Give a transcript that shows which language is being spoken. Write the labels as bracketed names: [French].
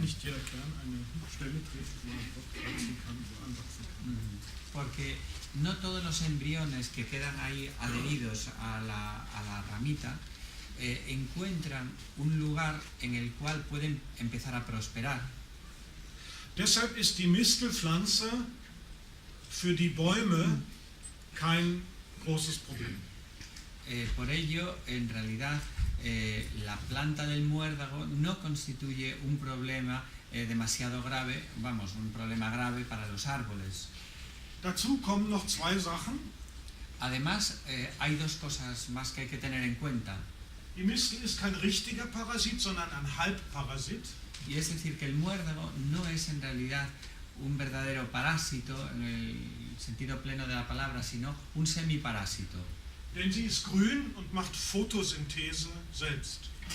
[German] Nicht jeder Kern eine Stelle trifft, wo er dort wachsen kann, wo anwachsen kann. [Spanish] Porque no todos los embriones que quedan ahí adheridos a la ramita encuentran un lugar en el cual pueden empezar a prosperar. [German] Deshalb ist die Mistelpflanze für die Bäume kein großes Problem. [Spanish] Por ello, en realidad, la planta del muérdago no constituye un problema demasiado grave, un problema grave para los árboles. [German] Dazu kommen noch zwei Sachen. [Spanish] Además, hay 2 cosas más que hay que tener en cuenta. [German] Die Mistel ist kein richtiger Parasit, sondern ein Halbparasit. [Spanish] Y es decir, que el muérdago no es en realidad un verdadero parásito en el sentido pleno de la palabra, sino un semiparásito, [German] Denn sie ist grün und macht Photosynthese selbst.